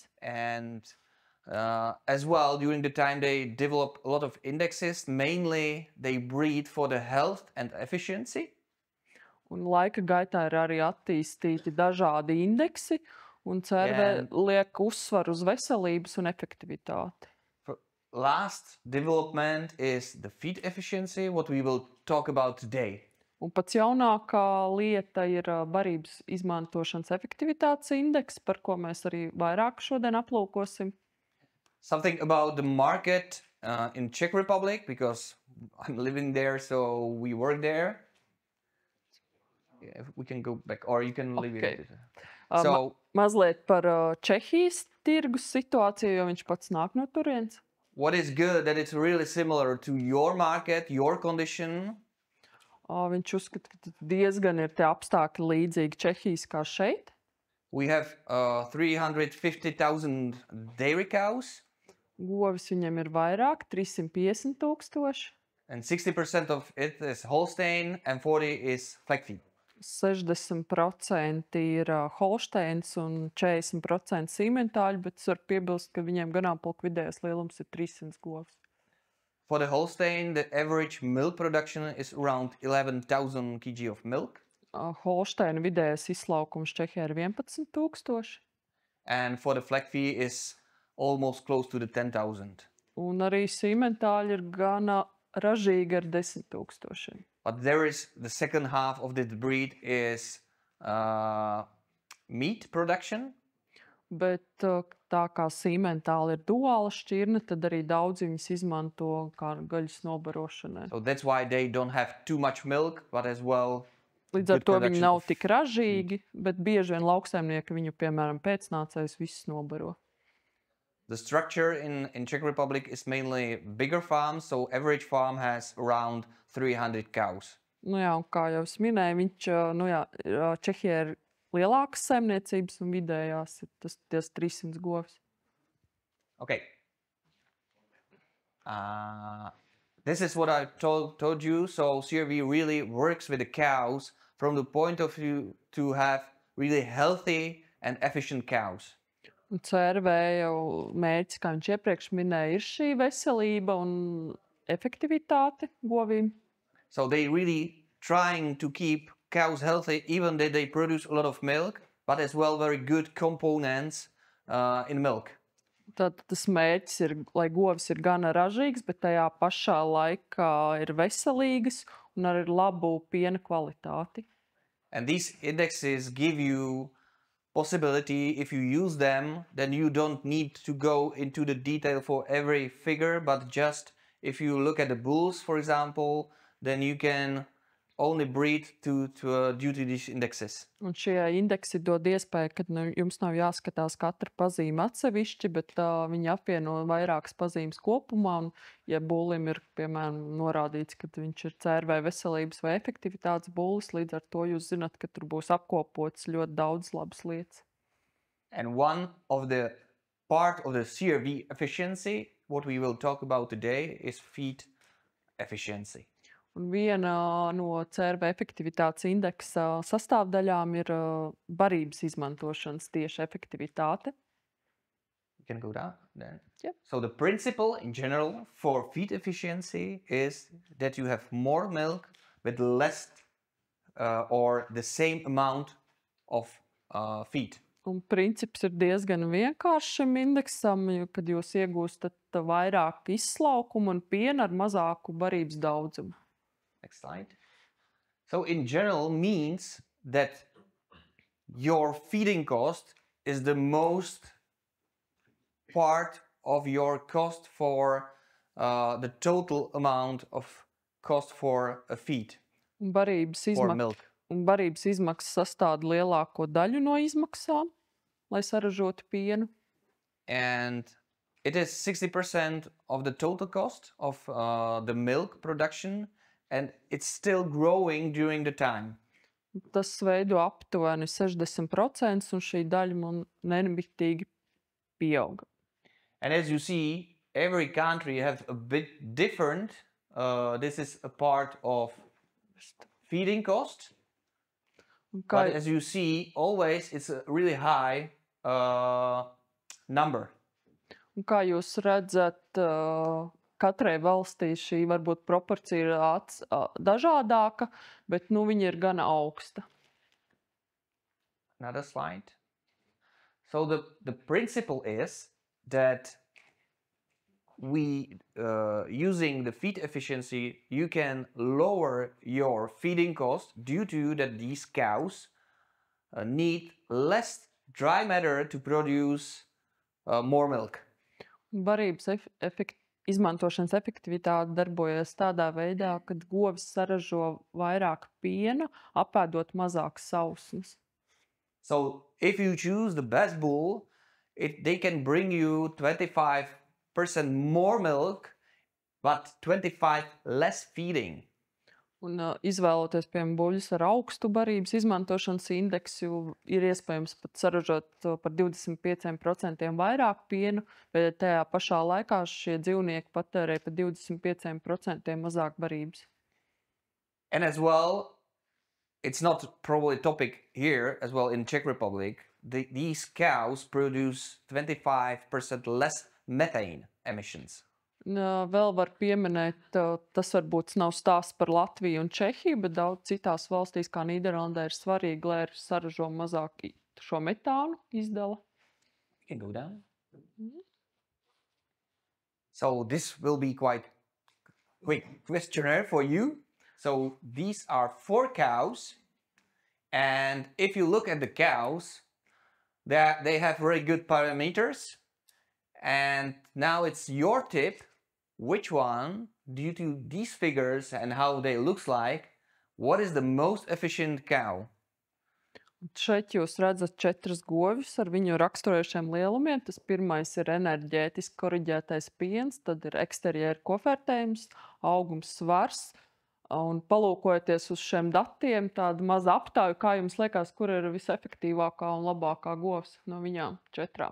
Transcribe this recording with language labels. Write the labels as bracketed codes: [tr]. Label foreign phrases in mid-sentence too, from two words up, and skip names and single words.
[en] And as well, during the time they developed a lot of indexes, mainly they breed for the health and efficiency. [lv] Un laika gaitā ir arī attīstīti dažādi indeksi, un cervē liek uzsvaru uz veselības un efektivitāti. [en] Last development is the feed efficiency, what we will talk about today. [lv] Un pats jaunākā lieta ir barības izmantošanas efektivitātes indeks, par ko mēs arī vairāk šodien aplūkosim. [en] Something about the market in Czech Republic, because I'm living there, so we work there. Yeah, we can go back, or you can leave it. So, [lv] mazliet par Čehijas tirgus situāciju, jo viņš pats nāk no turienes. [en] What is good that it's really similar to your market, your condition. [lv] Viņš uzskata, ka diezgan ir tie apstākļi līdzīgi Čehijas kā šeit. [en] We have 350,000 dairy cows. [lv] Govis viņam ir vairāk, 350,000. [en] And 60% of it is Holstein and 40% is fleck feed. [lv] 60% ir Holsteins un 40% sīmentāļi, bet es varu piebilst, ka viņiem ganāmpulka vidējais lielums ir 300 govs. [en] For the Holstein, the average milk production is around 11,000 kg of milk. [lv] Holsteina vidējais izlaukums Čehijā ir 11,000. [en] And for the fleck feed is almost close to the 10,000. [lv] Un arī sīmentāļi ir gana ražīgi ar 10,000. [en] But there is the second half of this breed is meat production. [lv] Bet tā kā sīmentāli ir duāla šķirne, tad arī daudz viņas izmanto kā gaļas nobarošanai. [en] So that's why they don't have too much milk, but as well. [lv] Līdz ar to viņi nav tik ražīgi, bet bieži vien lauksaimnieki viņu, piemēram, pēcnācējus visus nobaro. [en] The structure in Czech Republic is mainly bigger farms, so average farm has around 300 cows. [lv] Nu jā, un kā jau es minēju, Čehijā ir lielākas saimniecības un vidējās ir tas 300 govs. [en] Okay. This is what I told you. So CRV really works with the cows from the point of view to have really healthy and efficient cows. [lv] Un CRV jau mērķis, kā viņš iepriekš minēja, ir šī veselība un efektivitāte govīm. [en] So they really trying to keep cows healthy, even though they produce a lot of milk, but as well very good components in milk. [lv] Tad tas mērķis ir, lai govis ir gana ražīgs, bet tajā pašā laikā ir veselīgas un arī labu piena kvalitāti. [en] And these indexes give you possibility, if you use them, then you don't need to go into the detail for every figure, but just if you look at the bulls, for example, then you can only breed due to these indexes. [lv] Un šie indeksi dod iespēju, ka jums nav jāskatās katra pazīme atsevišķi, bet viņi apvieno vairākas pazīmes kopumā. Un, ja bullim ir, piemēram, norādīts, ka viņš ir CRV veselības vai efektivitātes bullis, līdz ar to jūs zināt, ka tur būs apkopots ļoti daudz labas lietas. [en] And one of the part of the CRV efficiency, what we will talk about today, is feed efficiency. [lv] Un viena no CRV efektivitātes indeksa sastāvdaļām ir barības izmantošanas tieši efektivitāte. [en] You can go down then. Yep. So the principle in general for feed efficiency is that you have more milk with less or the same amount of feed. [lv] Un princips ir diezgan vienkāršs šim indeksam, kad jūs iegūstat vairāk izslaukumu un piena ar mazāku barības daudzumu. [en] Next slide. So in general means that your feeding cost is the most part of your cost for the total amount of cost for a feed or milk. [lv] Un barības izmaksas sastāv lielāko daļu no izmaksām, lai saražotu pienu. [en] And it is 60% of the total cost of the milk production. And it's still growing during the time. [lv] Tas veido aptuveni 60%, un šī daļa nemiktīgi pieauga. [en] And as you see, every country has a bit different. This is a part of feeding cost. [lv] Un kā, [en] But as you see, always it's a really high number. [lv] un kā jūs redzat, katrai valstī šī varbūt proporcija ir dažādāka, bet viņa ir gana augsta. [en] Another slide. So the principle is that using the feed efficiency, you can lower your feeding cost due to that these cows need less dry matter to produce more milk. [lv] Barības izmantošanas efektivitāte darbojas tādā veidā, ka govis saražo vairāk piena, apēdot mazāk sausnes. [en] So if you choose the best bull, they can bring you 25% more milk, but 25 less feeding. [lv] Un izvēloties, piemēram, buļļus ar augstu barības izmantošanas indeksu, ir iespējams pat saražot par 25% vairāk pienu, bet tajā pašā laikā šie dzīvnieki patērē par 25% mazāk barības. [en] And as well, it's not probably a topic here as well in Czech Republic, these cows produce 25% less methane emissions. [lv] Vēl var pieminēt, tas varbūt nav stāsts par Latviju un Čehiju, bet daudz citās valstīs, kā Nīderlandē, ir svarīgi, lai arī saražo mazāk šo metānu izdala. [en] You can go down. So this will be quite quick questionnaire for you. So these are 4 cows, and if you look at the cows, they have very good parameters. And now it's your tip, which one, due to these figures and how they looks like, what is the most efficient cow? [lv] Šeit jūs redzat 4 govis ar viņu raksturējušiem lielumiem. Tas pirmais ir enerģētiski koriģētais piens, tad ir eksterjēra kofērtējums, augums, svars. Un palūkojoties uz šiem datiem, tāda maza aptāju, kā jums liekas, kur ir visefektīvākā un labākā govs no viņām 4?